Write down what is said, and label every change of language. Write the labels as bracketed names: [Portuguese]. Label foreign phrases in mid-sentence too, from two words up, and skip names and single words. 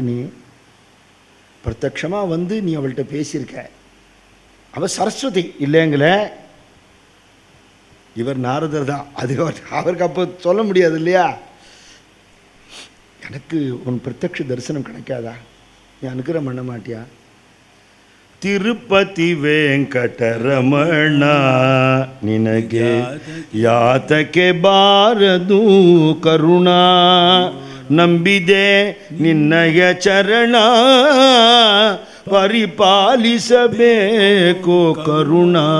[Tamil] நீ பிரத்யட்சமாக வந்து நீ அவள்கிட்ட பேசியிருக்க. அவள் சரஸ்வதி இல்லைங்கள, இவர் நாரதர் தான். அது அவருக்கு அப்போ சொல்ல முடியாது இல்லையா? எனக்கு உன் பிரத்யக்ஷ தரிசனம் கிடைக்காதா? நீ அனுகிரகம் பண்ண மாட்டியா? [Kannada] ತಿರುಪತಿ ವೆಂಕಟರಮಣ ನಿನಗೆ ಯಾತಕ್ಕೆ ಬಾರದು ಕರುಣ, ನಂಬಿದೆ ನಿನ್ನಯ ಚರಣ ಪರಿಪಾಲಿಸಬೇಕು ಕರುಣ.